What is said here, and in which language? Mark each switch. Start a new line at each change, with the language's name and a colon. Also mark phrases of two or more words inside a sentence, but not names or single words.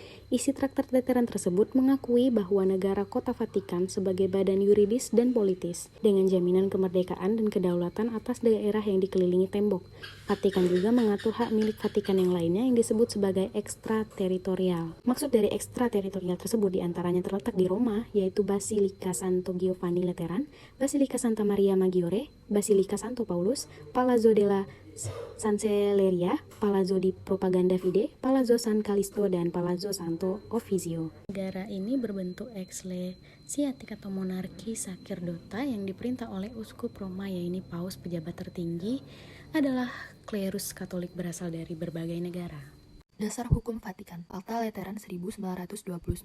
Indonesian: Isi Traktat Lateran tersebut mengakui bahwa negara Kota Vatikan sebagai badan yuridis dan politis, dengan jaminan kemerdekaan dan kedaulatan atas daerah yang dikelilingi tembok. Vatikan juga mengatur hak milik Vatikan yang lainnya yang disebut sebagai ekstrateritorial. Maksud dari ekstrateritorial tersebut diantaranya terletak di Roma, yaitu Basilika Santo Giovanni Lateran, Basilika Santa Maria Maggiore, Basilika Santo Paulus, Palazzo della Cancelleria, Palazzo di Propaganda Fide, Palazzo San Callisto, dan Palazzo Santo Offizio. Negara ini berbentuk ekslesiastik atau monarki sakerdota yang diperintah oleh uskup Roma, yaitu paus. Pejabat tertinggi adalah klerus Katolik berasal dari berbagai negara. Dasar Hukum Vatikan, Fakta Lateran 1929.